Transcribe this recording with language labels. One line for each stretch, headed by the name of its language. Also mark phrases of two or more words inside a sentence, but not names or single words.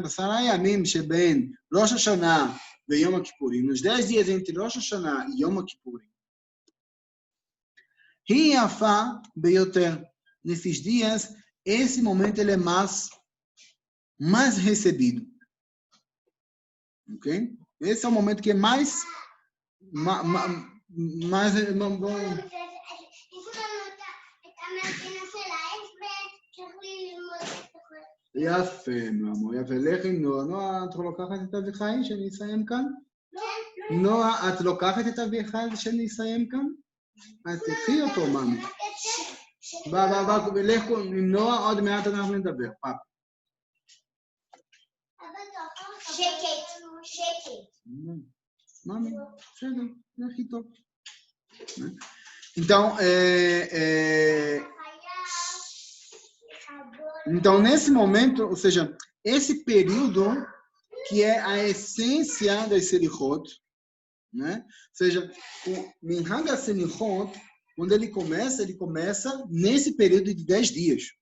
Portuguese: Rosh Hashanah e Yom Kippurim, nos 10 dias entre Rosh Hashanah e Yom Kippurim. Nesses dias, esse momento ele é mais recebido. Ok? Esse é o momento que é mais
Hebrew: יפה, מאמו, יפה. לכי, נועה, את לוקחת את אביחי שאני אסיים כאן? נועה, את לוקחת את אביחי שאני אסיים כאן? אז תקחי אותו, מאמי. ולכו, עם נועה, עוד מעט אנחנו נדבר. שקט. מאמי, בסדר, זה הכי טוב.
Portuguese: Então, nesse momento, ou seja, esse período que é a essência das Selichot, né? Ou seja, o
Hebrew: מנהג הסליחות,
Portuguese: quando ele começa nesse período de 10 dias.